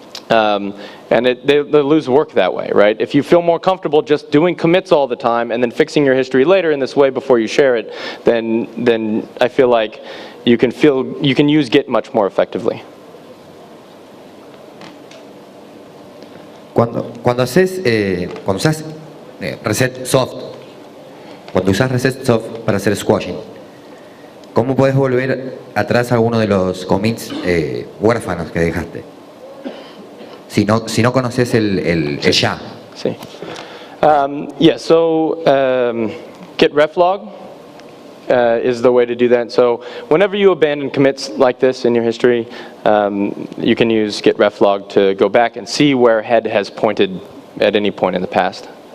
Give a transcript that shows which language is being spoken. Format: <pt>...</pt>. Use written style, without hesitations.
<en>And they lose work that way, right? If you feel more comfortable just doing commits all the time and then fixing your history later in this way before you share it, then I feel like you can use Git much more effectively.</en> <es>Cuando usas reset soft, cuando usas reset soft para hacer squashing, ¿cómo puedes volver atrás a alguno de los commits huérfanos que dejaste? Si no conoces el ya. Sí.</es> <en>Yeah, so git reflog is the way to do that. So whenever you abandon commits like this in your history, you can use git reflog to go back and see where head has pointed at any point in the past.</en>